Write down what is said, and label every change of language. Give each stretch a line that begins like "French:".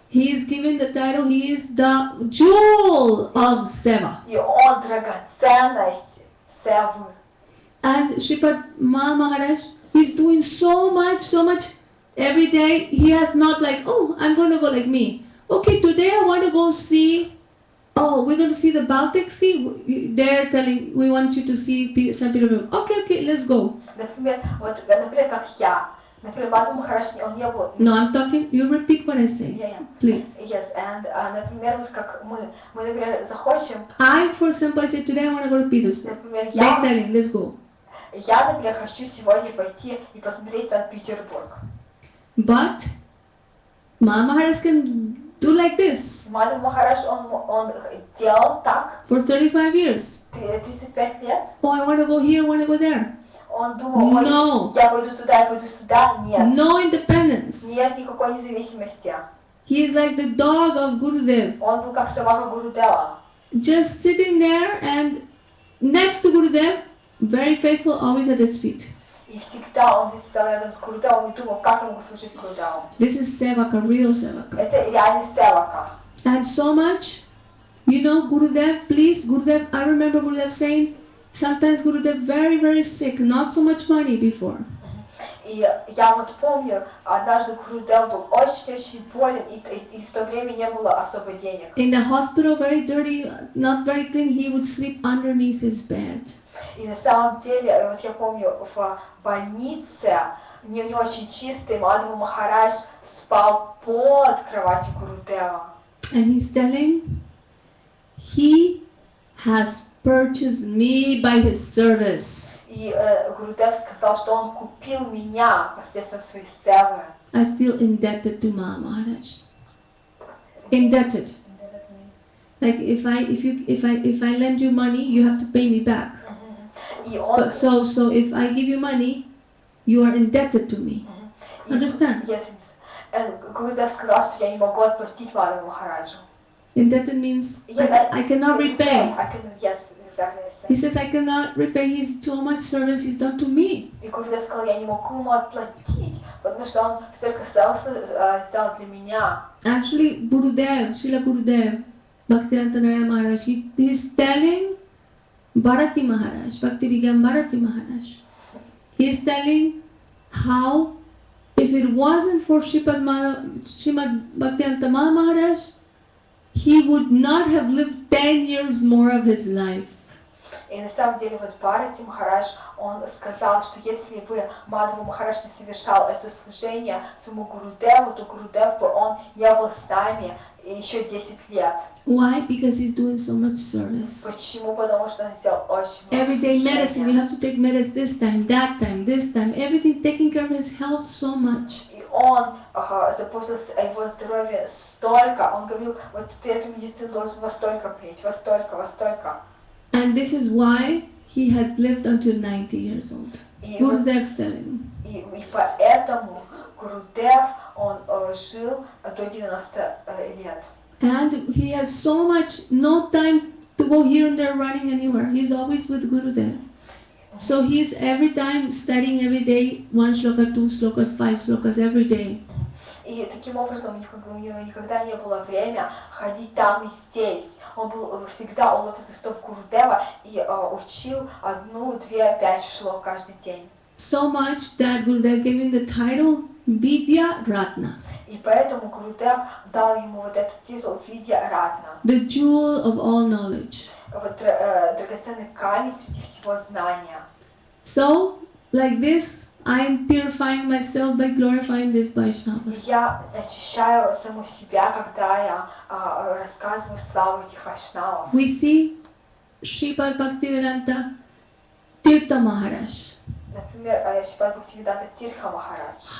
English: He is given the title, he is the jewel of Seva.
Russian: И он драгоценность севы.
English: And Sripad Maharaj, he's doing so much. Every day he has not like, oh, I'm going to go like me. Okay, today I want to go see, oh, we're going to see the Baltic Sea. They're telling, we want you to see St. Petersburg. Okay, let's go.
Russian: Например, как я. Например, Мадхава Махарадж, он не был...
English: No, I'm talking, you repeat what I say, Yeah. please. Yes, and,
Russian: например, вот как мы, например, захочем,
English: I, for example, I said, today I want to go to Petersburg.
Russian: например,
English: They're telling, let's go.
Russian: я, например, хочу сегодня пойти и посмотреть Санкт-Петербург.
English: But Maharaj can do like this
Russian: Мадхава Махарадж, он делал так
English: for 35 years.
Russian: 35 лет.
English: Oh, I want to go here, I want to go there.
Russian: Он думал, ой,
English: No.
Russian: я пойду туда, я пойду сюда. Нет.
English: No independence.
Russian: Нет никакой независимости.
English: He is like the dog of Gurudev,
Russian: Он был как собака Гурудева.
English: just sitting there and next to Gurudev, very faithful, always at his feet.
Russian: И всегда он здесь стоял рядом с Гурудевом и думал, как я могу служить Гурудеву.
English: This is Sevaka, real Sevaka.
Russian: Это реальный севака.
English: And so much, you know, Gurudev, please, Gurudev, I remember Gurudev saying, sometimes Gurudev very sick, not so much money before.
Russian: И я вот помню, однажды Гурудев был очень болен, и в то время не было особо денег.
English: In the hospital, very dirty, not very clean, he would sleep underneath his bed.
Russian: И на самом деле, вот я помню, в больнице, не очень чистый, Мадхава Махарадж спал под кроватью Гурудева.
English: And he's telling, he has purchased me by his service.
Russian: И Гурудев сказал, что он купил меня посредством своей севы.
English: I feel indebted to Maharaj. Indebted. Like if I lend you money, you have to pay me back.
Russian: И он...
English: So if I give you money, you are indebted to me. Understand? Yes.
Russian: Гурудев сказал, что я не могу отплатить Мадхаву Махараджу.
English: Indebted means I cannot repay. Yes, exactly. He says I cannot repay. He's so much service he's done to me.
Russian: И Гурудев сказал, я не могу ему отплатить, потому что он столько сделал для меня.
English: Actually, Gurudev, Srila Gurudev, Bhaktivedanta Maharaj, he's telling Bharati Maharaj, Bhakti Vigyan Bharati Maharaj. He is telling how if it wasn't for Srimad Bhaktivedanta Maharaj, he would not have lived 10 years more of his life.
Russian: И на самом деле вот Бхарати Махарадж, он сказал, что если бы Мадхава Махарадж не совершал это служение своему Гурудеву, то Гурудев бы он не был с нами еще 10 лет.
English: Why? Because he's doing so much service.
Russian: Почему? Потому что он сделал очень много
English: Everyday medicine, you
Russian: служения.
English: have to take medicine this time, that time, this time, everything, taking care of his health so much.
Russian: И он заботился о его здоровье столько, он говорил, вот ты эту медицину должен во столько принять, во столько, во столько.
English: And this is why he had lived until 90 years old.
Russian: И,
English: Gurudev's telling.
Russian: и поэтому Гурудев, он жил до 90 лет.
English: And he has so much, no time to go here and there running anywhere. He's always with Gurudev. So he's every time studying every day, 1 shloka, 2 shlokas, 5 shlokas every day.
Russian: И таким образом у него никогда не было времени ходить там и здесь. Он был всегда у лотосных стоп Гурудева и учил 1, 2, 5 шлок каждый день.
English: So much that Gurudev gave him the title Vidya Ratna,
Russian: И поэтому Гурудев дал ему вот этот титул Видья Ратна.
English: the jewel of all knowledge.
Russian: Вот драгоценный камень среди всего знания.
English: So, like this, I'm purifying myself by glorifying these
Russian: И
English: Vaishnavas.
Russian: я очищаю саму себя, когда я рассказываю славу этих вайшнавов.
English: We see Sripad Bhaktivedanta Tirtha Maharaj,
Russian: Например, Шрипад Бхактивиданта Тирха Махарадж.